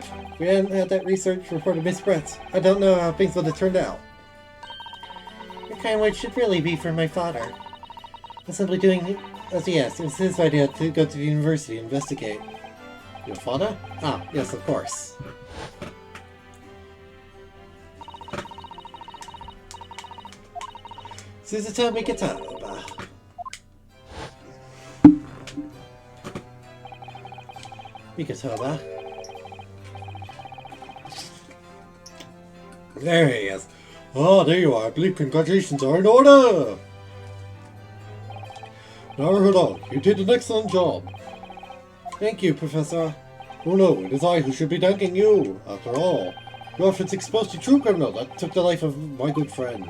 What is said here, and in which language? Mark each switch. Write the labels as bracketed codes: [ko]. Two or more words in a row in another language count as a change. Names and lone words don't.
[en] If we hadn't had that research report of Miss Brett, I don't know how things would have turned out. Your kind words should really be for my father. I'm simply doing as he asked. It was his idea to go to the university and investigate. Your father? Ah, yes, of course. Suzuta Mikitaba. Mikitaba. There he is. Oh, there you are. I believe congratulations are in order. Naruhodo, you did an excellent job. Thank you, Professor. Oh no, it is I who should be thanking you. After all, your efforts exposed a true criminal that took the life of my good friend.